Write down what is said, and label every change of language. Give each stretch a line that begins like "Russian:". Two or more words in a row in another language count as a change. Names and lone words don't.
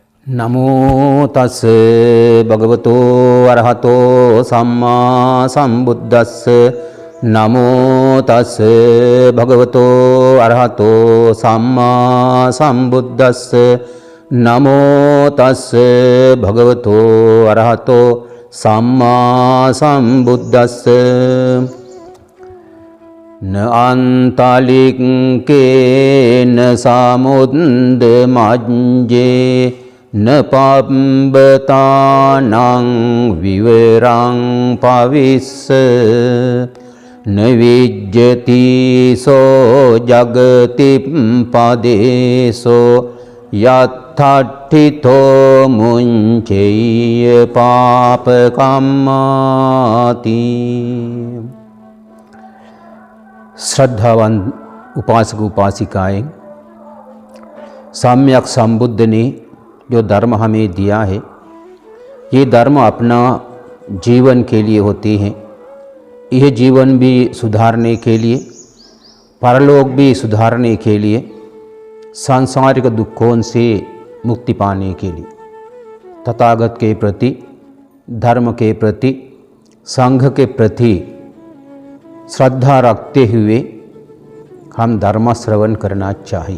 Pali: नमो तस् भगवतो अरहतो सम्मा सम्बुद्धस्स। नमो तस् भगवतो अरहतो सम्मा सम्बुद्धस्स। नमो तस् भगवतो अरहतो सम्मा सम्बुद्धस्स। न अंतलिके न समुद्रमज्जे न पाबतानां विवरां पविस्स। न विज्जति सो जगति पदेशो यत्थितो मुञ्चेय पापकम्माति।
Hindi: श्रद्धावान उपासक उपासिकाएं, सम्यक संबुद्ध ने जो धर्म हमें दिया है, ये धर्म अपना जीवन के लिए होते हैं। यह जीवन भी सुधारने के लिए, परलोक भी सुधारने के लिए, सांसारिक दुखों से मुक्ति पाने के लिए, तथागत के प्रति, धर्म के प्रति, संघ के प्रति श्रद्धा रखते हुए हम धर्म श्रवण करना चाहिए।